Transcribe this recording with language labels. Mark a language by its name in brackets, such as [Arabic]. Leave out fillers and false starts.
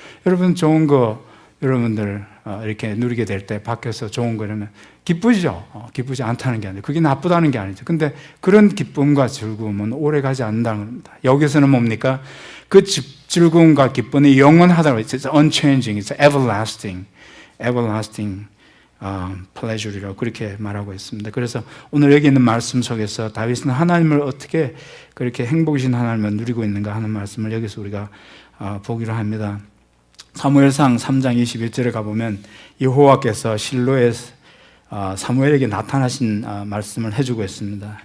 [Korean] 여러분 좋은 거 여러분들 이렇게 누리게 될 때 밖에서 좋은 거 이러면 기쁘죠? 기쁘지 않다는 게 아니죠. 그게 나쁘다는 게 아니죠. 근데 그런 기쁨과 즐거움은 오래 가지 않는다는 겁니다. 여기서는 뭡니까? 그 즐거움과 기쁨이 영원하다고 했어요. [English] It's unchanging, it's everlasting, everlasting pleasure이라고 그렇게 말하고 있습니다. [Korean] 그래서 오늘 여기 있는 말씀 속에서 다윗은 하나님을 어떻게 그렇게 행복이신 하나님을 누리고 있는가 하는 말씀을 여기서 우리가 보기로 합니다. 사무엘상 3장 21절에 가보면 여호와께서 실로에 사무엘에게 나타나신 말씀을 해주고 있습니다.